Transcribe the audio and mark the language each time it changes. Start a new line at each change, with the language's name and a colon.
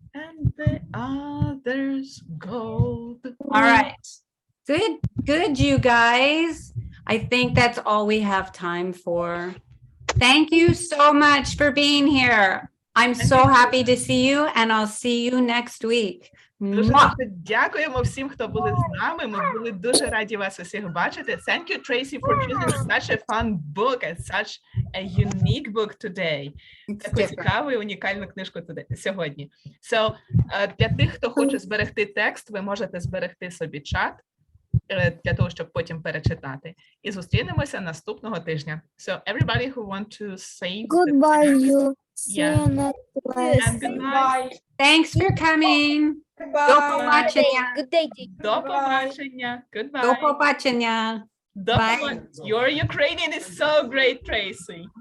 English: And the other's gold. All right. Good, you guys. I think that's all we have time for. Thank you so much for being here. I'm so happy to see you, and I'll see you next week.
Ukrainian: Дуже Mwah. дуже дякуємо всім, хто були з нами. Ми були дуже раді вас усіх бачити.
English: Thank you, Tracy, for choosing such a fun book and such a unique book today.
Ukrainian: Таку цікаву і унікальну книжку сьогодні. So, для тих, хто хоче зберегти текст, ви можете зберегти собі чат для того, щоб потім перечитати. І зустрінемося наступного тижня.
English: So, everybody who want to save Goodbye, you. Yeah. See you next class. And good night. Thanks for coming.
Ukrainian: До побачення.
English: Good day to you.
Ukrainian: До побачення.
English: Goodbye.
Ukrainian: До побачення.
English: Bye. Your Ukrainian is so great, Tracy.